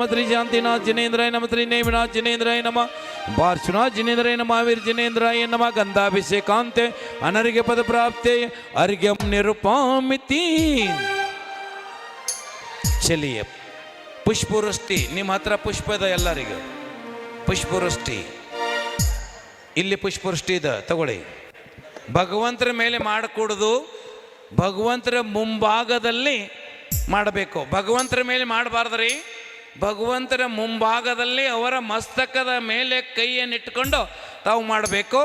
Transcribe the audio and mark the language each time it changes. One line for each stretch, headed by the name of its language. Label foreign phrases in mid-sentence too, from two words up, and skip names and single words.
Sanskrit: श्री शांतिनाथ जिनेन्द्राय नमः. श्री नेमिनाथ जिनेन्द्राय नमः. पार्श्वनाथ जिनेन्द्राय नमः. वीर जिनेन्द्राय नमः. गंधाभिषेकांते अनर्घ्य पद प्राप्ते अर्घ्यम निरूपामिति.
Hindi: चलिए पुष्पवृष्टि
Kannada: ನಿಮ್ಮ ಹತ್ರ ಪುಷ್ಪ ಇದೆ ಎಲ್ಲರಿಗೂ ಪುಷ್ಪವೃಷ್ಟಿ ಇಲ್ಲಿ ಪುಷ್ಪವೃಷ್ಟಿ ಇದೆ ತಗೊಳ್ಳಿ. ಭಗವಂತರ ಮೇಲೆ ಮಾಡಕೂಡದು, ಭಗವಂತರ ಮುಂಭಾಗದಲ್ಲಿ ಮಾಡಬೇಕು. ಭಗವಂತರ ಮೇಲೆ ಮಾಡಬಾರ್ದ್ರಿ, ಭಗವಂತರ ಮುಂಭಾಗದಲ್ಲಿ ಅವರ ಮಸ್ತಕದ ಮೇಲೆ ಕೈಯನ್ನಿಟ್ಕೊಂಡು ತಾವು ಮಾಡಬೇಕು.